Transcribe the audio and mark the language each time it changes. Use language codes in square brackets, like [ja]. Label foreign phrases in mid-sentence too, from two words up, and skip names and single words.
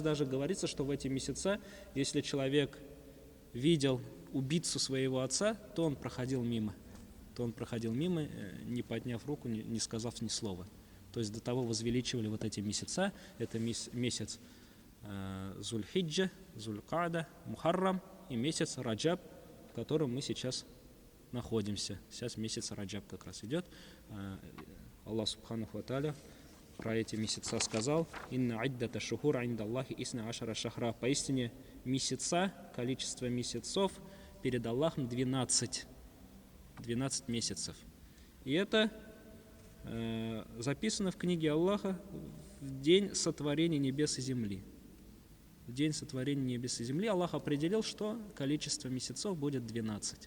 [ru] Даже говорится, что в эти месяца, если человек видел убийцу своего отца, то он проходил мимо, не подняв руку, не сказав ни слова. То есть до того возвеличивали вот эти месяца. Это месяц Зуль-Хиджа, Зуль-Каада, Мухаррам и месяц Раджаб, в котором мы сейчас находимся. Сейчас месяц Раджаб как раз идет. [ar] الله سبحانه وتعالى [ru] про эти месяца сказал: [ar] «إن عدة الشهور عند الله اثنا عشر شهرا». [ru] Поистине месяца, количество месяцев перед Аллахом 12 месяцев. И это записано в книге Аллаха в день сотворения небес и земли. В день сотворения небес и земли Аллах определил, что количество месяцев будет 12.